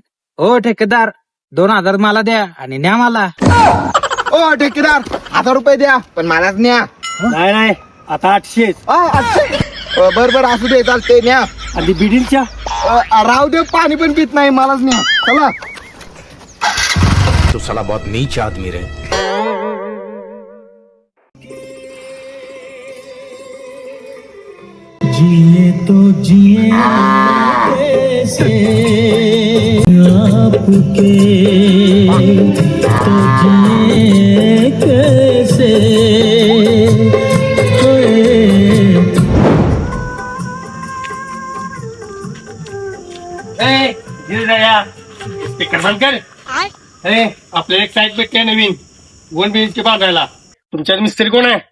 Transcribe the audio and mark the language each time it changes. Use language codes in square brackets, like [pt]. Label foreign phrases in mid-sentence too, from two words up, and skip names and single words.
[mr] हो ठेकेदार 2,000 मला द्या आणि न्या मला. ओ ठेकेदार 1,000 रुपये द्या पण मलाच न्या. नाही आता 800. बर असू दे चालते न्या. आणि बिडींच्या राहू दे पाणी पण पित नाही मलाच न्या. चला [hi] तो साला बहुत नीच आदमी रे. जिए तो जिए कैसे आपके तो जिए कैसे [mr] स्पीकर बंद कर. आपल्याला एक साईड भेटते नवीन 1 BHK बांधायला. तुमच्यात मिस्त्री कोण आहे?